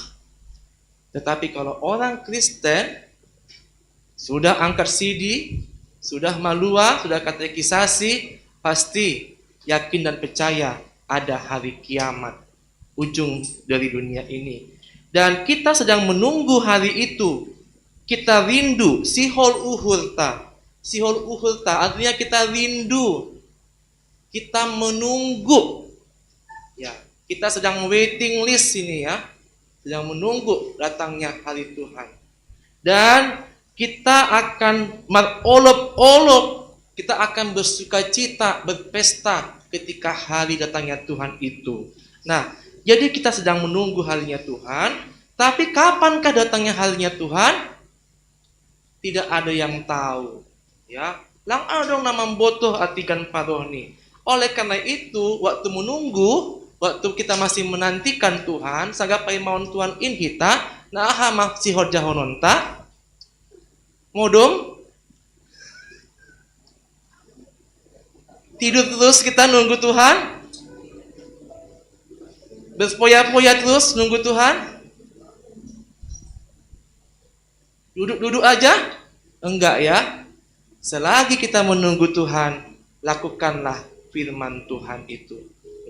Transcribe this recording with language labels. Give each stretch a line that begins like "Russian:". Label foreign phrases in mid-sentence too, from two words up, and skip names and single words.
Indonesian: Tetapi kalau orang Kristen sudah angkat CD, sudah malua, sudah katekisasi, pasti yakin dan percaya ada hari kiamat, ujung dari dunia ini. Dan kita sedang menunggu hari itu. Kita rindu,
Batak Simalungun: sihol uhurta. Sihol uhurta
Indonesian: artinya kita rindu. Kita menunggu. Ya, kita sedang
English: waiting list
Indonesian: ini ya. Sedang menunggu datangnya hari Tuhan. Dan kita akan merolop-olop. Kita akan bersukacita, berpesta ketika hari datangnya Tuhan itu. Nah, jadi kita sedang menunggu harinya Tuhan, tapi kapankah datangnya harinya Tuhan? Tidak ada yang tahu. Ya,
Batak Simalungun: lang adong nama botoh atikan parohni.
Indonesian: Oleh karena itu, waktu menunggu, waktu kita masih menantikan Tuhan,
Batak Simalungun: sagapai maun Tuhan in kita, nah aha si horjahononta, modom,
Indonesian: tidur terus kita nunggu Tuhan. Berfoya-foya terus nunggu Tuhan? Duduk-duduk aja? Enggak ya. Selagi kita menunggu Tuhan, lakukanlah firman Tuhan itu.